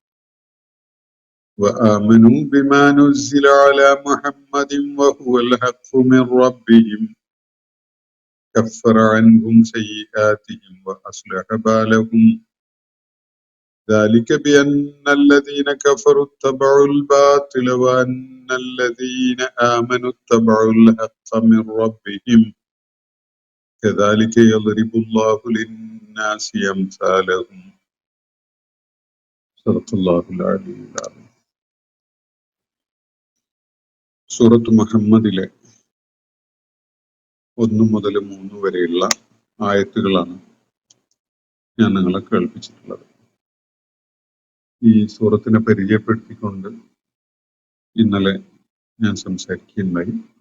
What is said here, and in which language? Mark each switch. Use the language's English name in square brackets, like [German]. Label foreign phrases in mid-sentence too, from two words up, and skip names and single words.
[Arabic] وهو الحق من ربهم كفر عنهم سيئاتهم وأصلح بالهم ذلك بأن الذين كفروا اتبعوا الباطل وأن الذين آمنوا اتبعوا الحق من ربهم كذلك يضرب الله للناس أمثالهم. صدق الله العلي العظيم. [Malayalam] സൂറത്ത് മുഹമ്മദിലെ 1 മുതൽ 3 വരെയുള്ള ആയത്തുകളാണ് ഞാൻ നിങ്ങളെ കേൾപ്പിച്ചിട്ടുള്ളത്. ഈ സൂറത്തിനെ പരിചയപ്പെടുത്തിക്കൊണ്ട് ഇന്നലെ ഞാൻ സംസാരിക്കുകയുണ്ടായി.